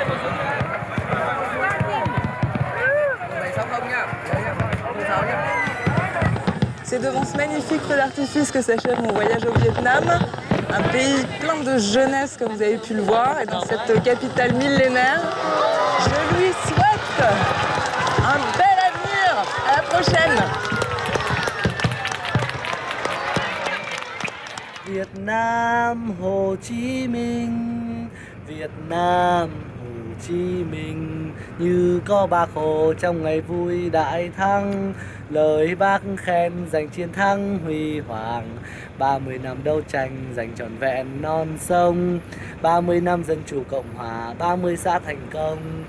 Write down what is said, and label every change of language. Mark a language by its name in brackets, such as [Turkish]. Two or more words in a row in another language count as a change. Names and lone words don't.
[French] C'est devant ce magnifique feu d'artifice que s'achève mon voyage au Vietnam. Un pays plein de jeunesse, comme vous avez pu le voir. Et dans cette capitale millénaire, je lui souhaite un bel avenir. À la prochaine. [Vietnamese] Việt Nam Hồ Chí Minh, Việt Nam Hồ Chí Minh, như có Bác Hồ trong ngày vui đại thắng, lời Bác khen giành chiến thắng huy hoàng, 30 năm đấu tranh giành trọn vẹn non sông, 30 năm dân chủ cộng hòa, 30 xã thành công.